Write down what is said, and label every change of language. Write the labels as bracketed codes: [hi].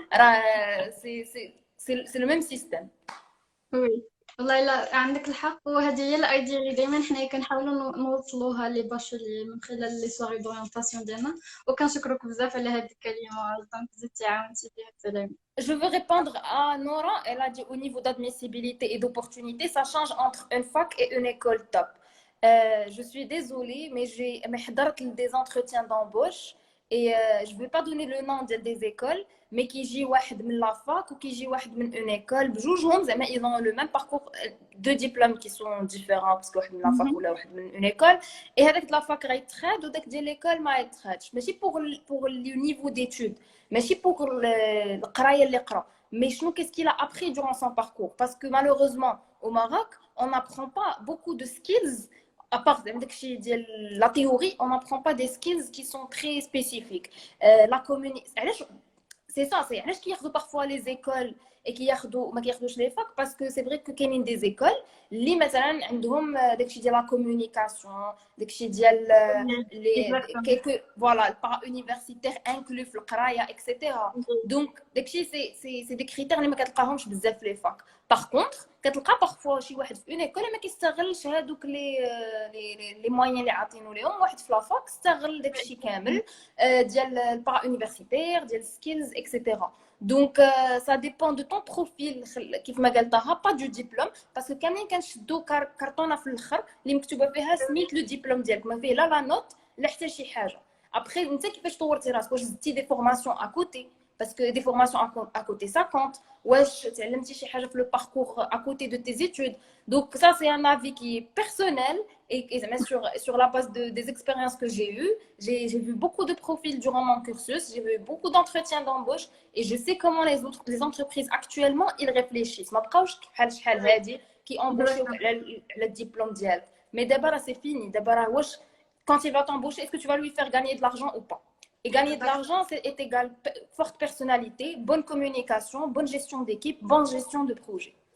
[fr] راه سي لو ميم سيستيم. [ar] وي والله لا عندك الحق. وهذه هي الايديا اللي دائما حنا كنحاولوا نوصلوها لي باشولي من خلال لي سواري دورينتاسيون ديالنا. وكنشكرك بزاف على هذه الكلمه، دونك زدتي عاونتي فيها التلاميذ. [fr] Je veux répondre à Nora. Elle a dit au niveau d'admissibilité et d'opportunité, ça change entre une fac et une école top. Je suis désolée, mais j'ai [ar] حضرت [fr] des entretiens d'embauche et je vais pas donner le nom des écoles, mais [ar] كيجي واحد من [fr] la fac ou كيجي واحد من une école [ar] بجوجهم زعما [fr] ils ont le même parcours, deux diplômes qui sont différents parce que واحد من la fac [ar] ولا واحد من [fr] une école. [ar] et هذاك la fac غيتخاد وداك ديال l'école ما يتخادش. [fr] ماشي pour le niveau d'études, ماشي pour [ar] القرايه اللي قرا، [fr] mais شنو qu'est-ce qu'il a appris durant son parcours. parce que malheureusement au Maroc on n'apprend pas beaucoup de skills à part la théorie. On n'apprend pas des skills qui sont très spécifiques. La communication, c'est ça, c'est [ar] علاش كياخذوا [fr] parfois les écoles et qui [ar] ما كياخدوش [fr] les facs parce que c'est vrai que كاينين des écoles [ar] اللي مثلا عندهم داكشي ديال [fr] la communication داكشي ديال Oui, les exactement. quelques voilà le para universitaire inclus [ar] في القرايه [fr] etc. donc داكشي c'est des critères [ar] اللي ما كتلقاهمش بزاف في [fr] les facs. [ar] par contre كتلقى parfois شي واحد في une école ما كيستغلش هذوك les moyens اللي عاطينو ليهم واحد في لا فاك استغل داكشي كامل ديال البارا universitaire ديال skills etc. [fr] Donc, ça dépend de ton profil, [ar] كيف ما قلتها [fr] pas du diplôme parce que [ar] كاملين كنشدو كرتونه في الاخر اللي مكتوبه فيها سميت لو ديبلوم ديالك ما فيه لا نوت لا حتى شي حاجه. ابخي انت كيفاش طورتي راسك واش زدتي دي فورماسيون ا كوتي [fr] parce que des formations à côté ça compte [ar] واش تعلمتي شي حاجه في [fr] le parcours à côté de tes études. Donc ça c'est un avis qui est personnel et sur la base des expériences que j'ai eues, j'ai vu beaucoup de profils durant mon cursus, j'ai vu beaucoup d'entretiens d'embauche et je sais comment les entreprises actuellement ils réfléchissent. [ar] ما بقاوش بحال شحال هادي [fr] qui embauchent le diplôme [ar] ديالك. [fr] Mais d'abord c'est fini. D'abord واش quand il va t'embaucher, est-ce que tu vas lui faire gagner de l'argent ou pas? Et gagner de l'argent, c'est égal forte personnalité, bonne communication, bonne gestion d'équipe, bonne gestion de projet.